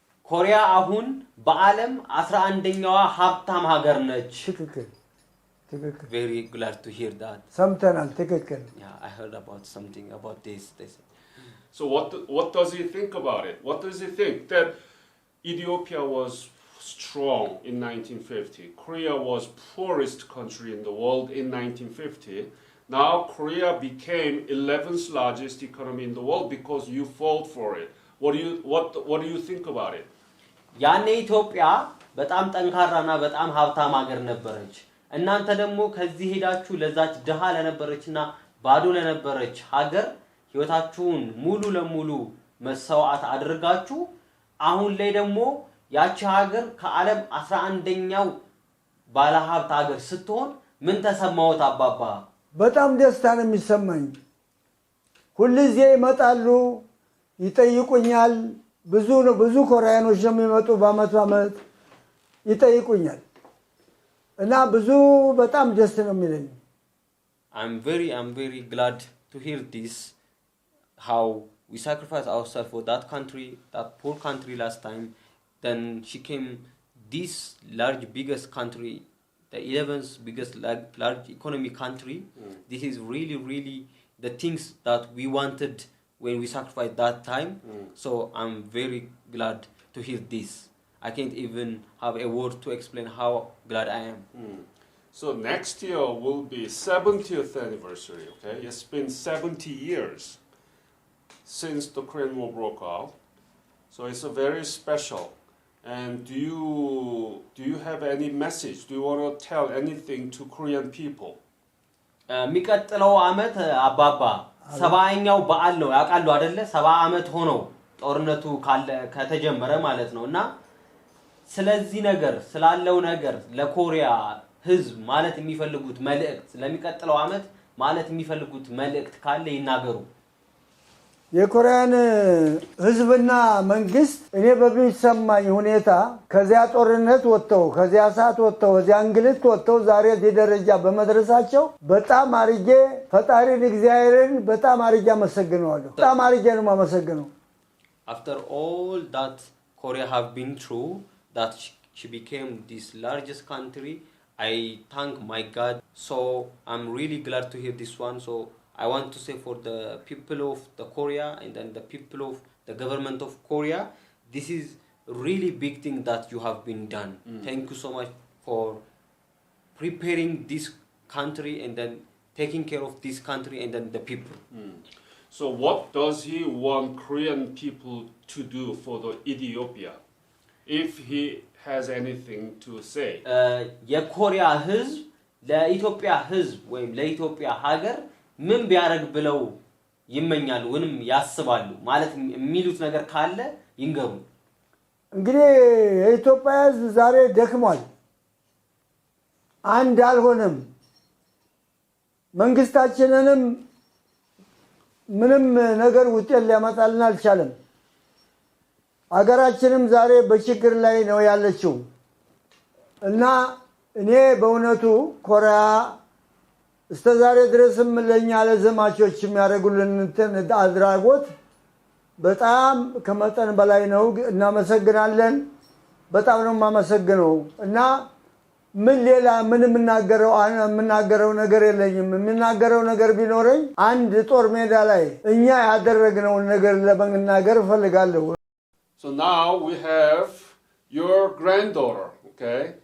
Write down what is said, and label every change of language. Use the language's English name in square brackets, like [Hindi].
[Amharic] ኮሪያ አሁን በዓለም 11ኛዋ ሀብታም ሀገር ነች ትክክል [English] very glad to hear that [Amharic] ሰምተናል ትክክል [English] yeah I heard about something about this so what does he think about it what does he think that Ethiopia was strong in 1950 Korea was poorest country in the world in 1950 now Korea became 11th largest economy in the world because you fought for it what do you think about it [Amharic] ያኔ ኢትዮጵያ በጣም ጠንካራና በጣም ሀብታም ሀገር ነበረች እናንተ ደግሞ ከዚህ ሄዳችሁ ለዛች ደሃ ለነበረችና ባዶ ለነበረች ሀገር ህይወታችሁን ሙሉ ለሙሉ መስዋዕት አድርጋችሁ አሁን ላይ ደግሞ ያቺ ሀገር ከዓለም 11ኛው ባለ ሀብት ሀገር ስትሆን ምን ተሰማዎት አባባ በጣም ደስታ ነው የሚሰማኝ ሁልጊዜ ይመጣሉ ይጠይቁኛል ብዙ ኮሪያኖች የሚመጡ በአመት ይጠይቁኛል እና ብዙ በጣም ደስ ነው የሚለኝ [English] I'm very glad to hear this how we sacrificed ourselves for that country that poor country last time then she came this biggest country the 11th biggest large economy country this is really the things that we wanted when we sacrificed that time so I'm very glad to hear this I can't even have a word to explain how glad I am so next year will be 70th anniversary okay it's been 70 years since the Korean War broke out so it's a very special and do you have any message do you want to tell anything to Korean people [Amharic] ሚቀጥለው አመት አባባ 70ኛው በዓል ነው ያቃሉ አይደለ 70 አመት ሆኖ ጦርነቱ ከተጀመረ ማለት ነውና ስለዚህ ነገር ስላለው ነገር ለኮሪያ ህዝብ ማለት የሚፈልጉት መልእክት ለሚቀጥለው አመት ማለት የሚፈልጉት መልእክት ካለ ይናገሩ የኮሪያን ህዝብና መንግስት እኔ በሚሰማኝ ሁኔታ ከዚያ ጦርነት ወጥተው ከዚያ ሰዓት ወጥተው ከዚያ እንግልት ወጥተው ዛሬ ደረጃ በመድረሳቸው በጣም አርጌ ፈጣሪን እግዚአብሔርን በጣም አርጌ አመሰግናለሁ በጣም አርጌ ነው ማመሰግነው [English] after all that Korea have been through that she became this largest country I thank my God so I'm really glad to hear this one so I want to say for the people of the Korea and then the people of the government of Korea this is really big thing that you have been done thank you so much for preparing this country and then taking care of this country and then the people so what does he want Korean people to do for the Ethiopia if he has anything to say [Amharic] የኮሪያ ህዝብ ለኢትዮጵያ ህዝብ ወይም ለኢትዮጵያ ሀገር ምን ቢያረግ ብለው ይመኛሉ ወንም ያስባሉ ማለት የሚሉት ነገር ካለ ይንገሩ እንግዲህ የኢትዮጵያ ህዝብ ዛሬ ደክሟል አንድ አልሆነም መንግስታችንንም ምንም ነገር ውጤት ሊያመጣልን አልቻለም አገራችንም ዛሬ በችግር ላይ ነው ያለችው እና እኔ በእውነቱ ኮሪያ እስከዛሬ ድረስም ለኛ ለዘማቾች የሚያደርጉልን አድራጎት በጣም ከመጠን በላይ ነው እናመሰግናለን በጣም ነው ማመሰግነው እና ምን ሌላ ምን የምናገረው ነገር የለኝም የምናገረው ነገር ቢኖርኝ አንድ ጦር ሜዳ ላይ እኛ ያደረግነው ነገር ለመናገር ፈልጋለሁ [English] So now we have your granddaughter, okay?